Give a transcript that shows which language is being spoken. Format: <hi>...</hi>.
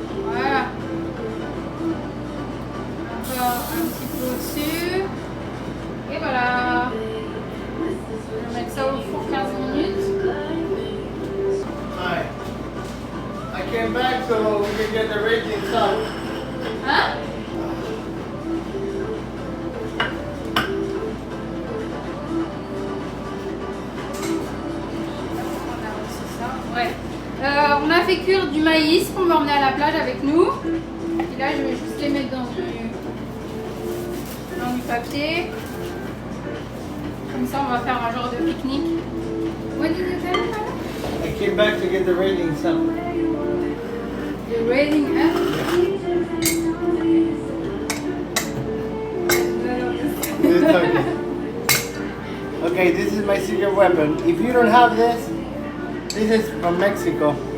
<fr>Voilà. Encore un petit peu au-dessus. Et voilà. Je vais mettre ça au four 15 minutes.</fr> <en>Hi. I came back so we can get the ratings up.</en> <fr>Hein? Ouais. On a fait cuire du maïs qu'on va emmener à la plage avec nous. Et là, je vais juste les mettre dans du papier. Comme ça, on va faire un genre de pique-nique.</fr> <en>What did you tell me? I came back to get the ratings up. The rating up. It's okay. Okay, this is my secret weapon. If you don't have this, this is from Mexico.</en>